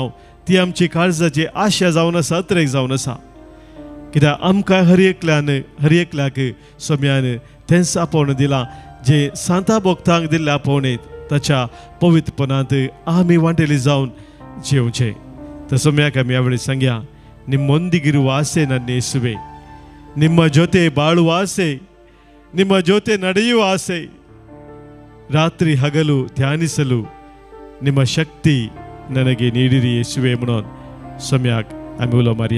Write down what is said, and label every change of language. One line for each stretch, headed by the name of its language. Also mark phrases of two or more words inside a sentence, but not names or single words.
Konkani: ती आमची काळजाची आशा जावन आसा, अत्रेक जावन आसा. कित्याक आमकां हर एकल्याक सोम्यान तेंच आपोवन दिलां जे सांता भोगतांक दिल्ले आपोवणेंत ताच्या पवित्रपणांत आमी वांटेली जावन जियोवचे. तर सोम्याक आमी ह्या वेळी सांगया,
Kannada: ನಿಮ್ಮೊಂದಿಗಿರುವ ಆಸೆ ನನ್ನ ಯೇಸುವೆ, ನಿಮ್ಮ ಜೊತೆ ಬಾಳುವ ಆಸೆ, ನಿಮ್ಮ ಜೊತೆ ನಡೆಯುವ ಆಸೆ, ರಾತ್ರಿ ಹಗಲು ಧ್ಯಾನಿಸಲು ನಿಮ್ಮ ಶಕ್ತಿ ನನಗೆ ನೀಡಿರಿ ಯೇಸುವೆ
Konkani: म्हणून सोम्याक आमी उलो मारया.